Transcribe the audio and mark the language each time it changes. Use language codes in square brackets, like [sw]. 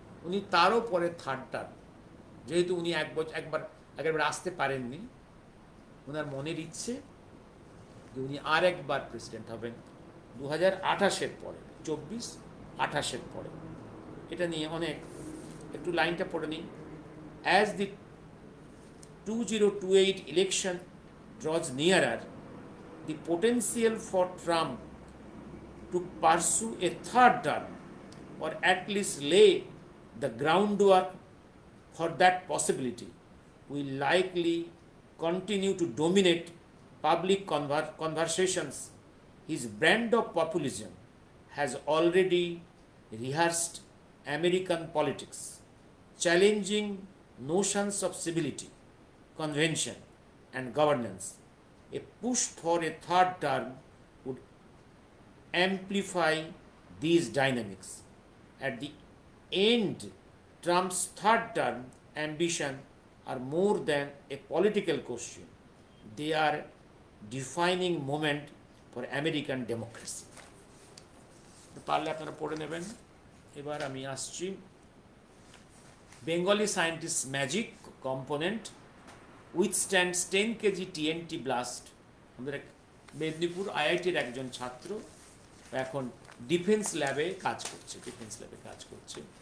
[bn] উনি তারও পরে থার্ড টার্ম, যেহেতু উনি একবার আসতে পারেননি, ওনার মনের ইচ্ছে যে উনি আর একবার প্রেসিডেন্ট হবেন 2028-এর পরে, 24-28-এর পরে। এটা নিয়ে অনেক, একটু লাইনটা পড়ে নিই। [en] As the 2028 election draws nearer, the potential for Trump to pursue a third term, or at least lay the groundwork for that possibility, will likely continue to dominate public conversations. His brand of populism has already rehearsed American politics, challenging notions of civility, convention, and governance. A push for a third term would amplify these dynamics. At the end, Trump's third term ambition are more than a political question. They are defining moment for American democracy. [bn] পারলে আপনারা পড়ে নেবেন। এবার আমি আসছি [en] Bengali scientist magic component withstands 10 kg TNT blast. [bn] আমাদের মেদিনীপুর আইআইটির একজন ছাত্র এখন ডিফেন্স ল্যাবে কাজ করছে।